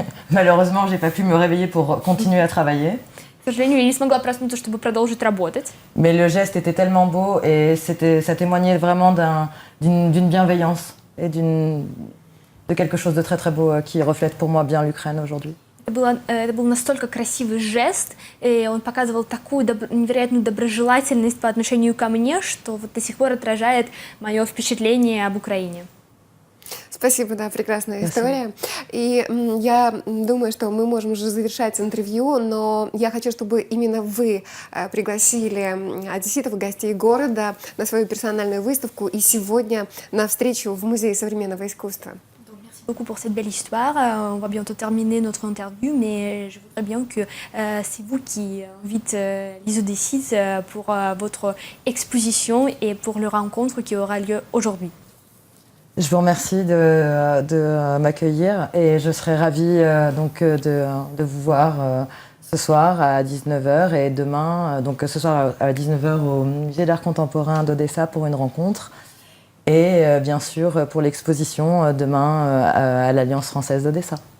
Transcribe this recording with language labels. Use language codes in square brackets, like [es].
[fr] Malheureusement, j'ai pas pu me réveiller pour continuer à travailler. [ru] К сожалению, я не смогла проснуться, чтобы продолжить работать. [fr] Mais le geste était tellement beau et ça témoignait vraiment d'une bienveillance et de quelque chose de très très beau qui reflète pour moi bien l'Ukraine aujourd'hui. [ru] Это был настолько красивый жест, и он показывал такую невероятную доброжелательность по отношению ко мне, что вот до сих пор отражает мое впечатление об Украине. Спасибо, да, прекрасная история. И я думаю, что мы можем уже завершать интервью, но я хочу, чтобы именно вы пригласили одесситов и гостей города на свою персональную выставку и сегодня на встречу в Музее современного искусства. [fr] Merci beaucoup pour cette belle histoire. On va bientôt terminer notre interview, mais je voudrais bien que c'est vous qui invitez les Odessites pour votre exposition et pour la rencontre qui aura lieu aujourd'hui. Je vous remercie de m'accueillir et je serai ravie de vous voir ce soir à 19h et demain, donc ce soir à 19h au Musée d'art contemporain d'Odessa pour une rencontre et bien sûr pour l'exposition demain à l'Alliance française d'Odessa.